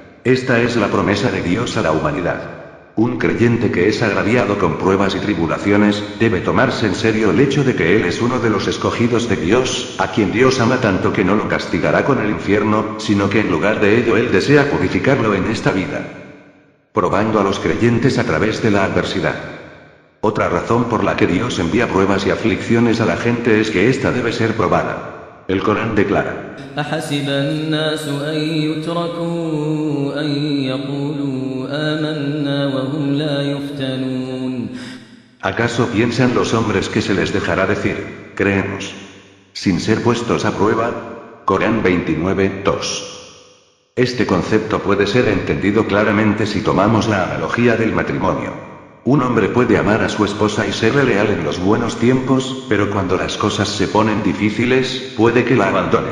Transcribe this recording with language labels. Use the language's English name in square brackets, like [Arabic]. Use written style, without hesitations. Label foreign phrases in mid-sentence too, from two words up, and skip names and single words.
[Spanish] Esta es la promesa de Dios a la humanidad. Un creyente que es agraviado con pruebas y tribulaciones, debe tomarse en serio el hecho de que él es uno de los escogidos de Dios, a quien Dios ama tanto que no lo castigará con el infierno, sino que en lugar de ello él desea purificarlo en esta vida, probando a los creyentes a través de la adversidad. Otra razón por la que Dios envía pruebas y aflicciones a la gente es que ésta debe ser probada. El Corán declara: [Arabic] أحسب الناس أن يتركوا أن يقولوا آمنا وهم لا يفتنون. [Spanish] ¿Acaso piensan los hombres que se les dejará decir, creemos, sin ser puestos a prueba? Corán 29:2. Este concepto puede ser entendido claramente si tomamos la analogía del matrimonio. Un hombre puede amar a su esposa y serle leal en los buenos tiempos, pero cuando las cosas se ponen difíciles, puede que la abandone.